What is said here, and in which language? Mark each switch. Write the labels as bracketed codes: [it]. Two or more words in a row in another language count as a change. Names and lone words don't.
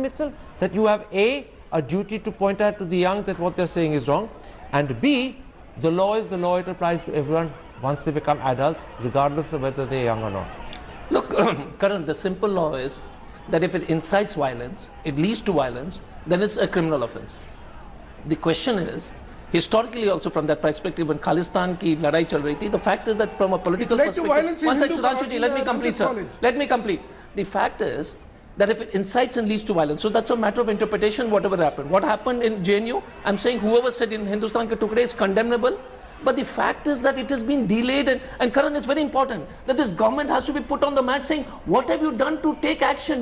[en] Mittal that you have a duty to point out to the young that what they're saying is wrong, and B, the law is the law, it applies to everyone once they become adults, regardless of whether they're young or not? Look, Karan, the simple law is that if it incites violence, it leads to violence, then it's a criminal offense. The question is, historically also from that perspective, when [hi] खालिस्तान की लड़ाई चल रही थी, [en] the fact is that from a political perspective, one sec, Sudhanshu ji, let me complete, sir. Let me complete. The fact is that if it incites and leads to violence, so that's a matter of interpretation, whatever happened. What happened in JNU, I'm saying whoever said in [hi] हिंदुस्तान के टुकड़े [en] is condemnable. But the fact is that it has been delayed, and Karan, it's very important that this government has to be put on the mat saying, what have you done to take action?